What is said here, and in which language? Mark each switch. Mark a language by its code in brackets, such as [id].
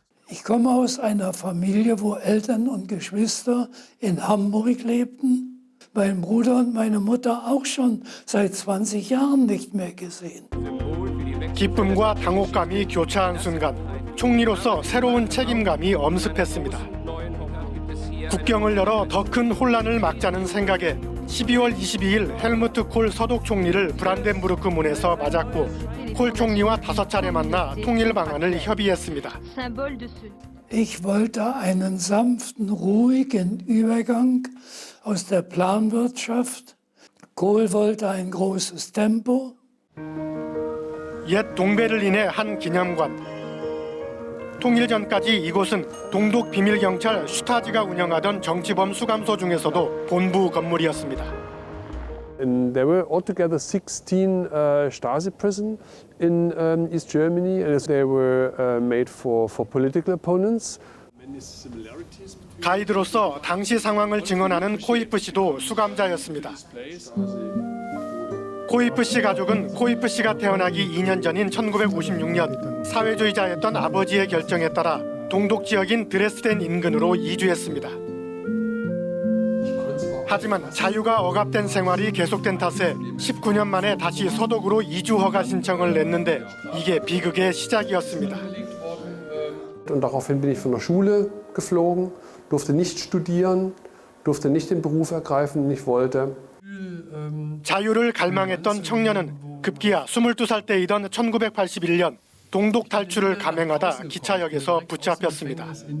[de] Ich komme aus einer Familie, wo Eltern und Geschwister in Hamburg lebten. Mein Bruder und meine Mutter auch schon seit 20 Jahren nicht mehr gesehen. [ko] 기쁨과 당혹감이 교차한 순간 총리로서 새로운 책임감이 엄습했습니다. 국경을 열어 더 큰 혼란을 막자는 생각에 12월 22일 헬무트 콜 서독 총리를 브란덴부르크 문에서 맞았고 콜 총리와 5차례 만나 통일 방안을 협의했습니다. [de] Ich wollte einen sanften, ruhigen Übergang aus der Planwirtschaft. Kohl wollte ein großes Tempo. [ko] 옛 동베를린의 한 기념관. 통일 전까지 이곳은 동독 비밀경찰 슈타지가 운영하던 정치범 수감소 중에서도 본부 건물이었습니다. [en] And there were altogether 16 Stasi prisons in East Germany, and they were made for political opponents. [ko] 가이드로서 당시 상황을 증언하는 코이프 씨도 수감자였습니다. 코이프 씨 가족은 코이프 씨가 태어나기 2년 전인 1956년 사회주의자였던 아버지의 결정에 따라 동독 지역인 드레스덴 인근으로 이주했습니다. 하지만 자유가 억압된 생활이 계속된 탓에 19년 만에 다시 서독으로 이주 허가 신청을 냈는데 이게 비극의 시작이었습니다. [de] Und daraufhin bin ich von der Schule geflogen, durfte nicht studieren, durfte nicht den Beruf ergreifen, den ich wollte. [ko] 자유를 갈망했던 청년은 급기야 22살 때이던 1981년 동독 탈출을 감행하다 기차역에서 붙잡혔습니다.